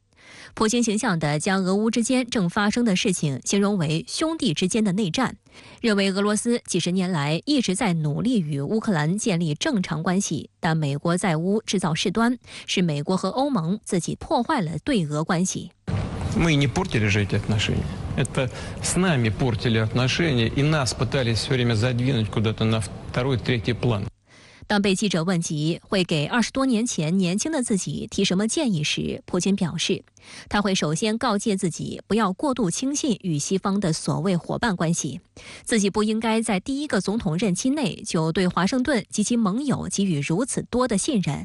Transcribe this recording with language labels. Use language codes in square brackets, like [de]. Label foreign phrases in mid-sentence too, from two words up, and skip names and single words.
[zh] 普京形象地将俄乌之间正发生的事情形容为兄弟之间的内战，认为俄罗斯几十年来一直在努力与乌克兰建立正常关系，但美国在乌制造事端，是美国和欧盟自己破坏了对俄关系。 [ru] Мы не портили же эти отношения. Это с нами портили отношения, и нас пытались все время задвинуть куда-то на второй, третий план. [zh] 当被记者问及会给20多年前年轻的自己提什么建议时，普京表示，他会首先告诫自己不要过度轻信与西方的所谓伙伴关系，自己不应该在第一个总统任期内就对华盛顿及其盟友给予如此多的信任。